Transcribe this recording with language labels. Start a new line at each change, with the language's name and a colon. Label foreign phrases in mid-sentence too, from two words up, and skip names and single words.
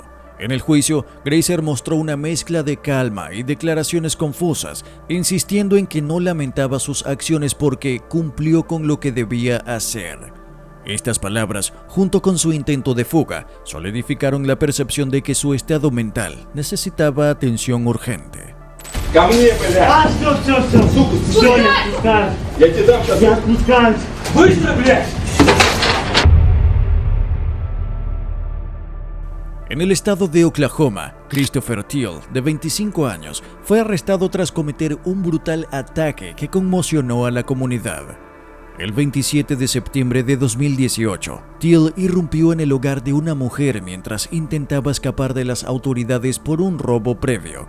Spanish: En el juicio, Greiser mostró una mezcla de calma y declaraciones confusas, insistiendo en que no lamentaba sus acciones porque cumplió con lo que debía hacer. Estas palabras, junto con su intento de fuga, solidificaron la percepción de que su estado mental necesitaba atención urgente.
Russian: Ко мне, блядь! Все, Сука, не отпускаюсь, я тебе дам сейчас. не отпускаюсь. Быстро, блядь!
Spanish: En el estado de Oklahoma, Christopher Teal, de 25 años, fue arrestado tras cometer un brutal ataque que conmocionó a la comunidad. El 27 de septiembre de 2018, Teal irrumpió en el hogar de una mujer mientras intentaba escapar de las autoridades por un robo previo.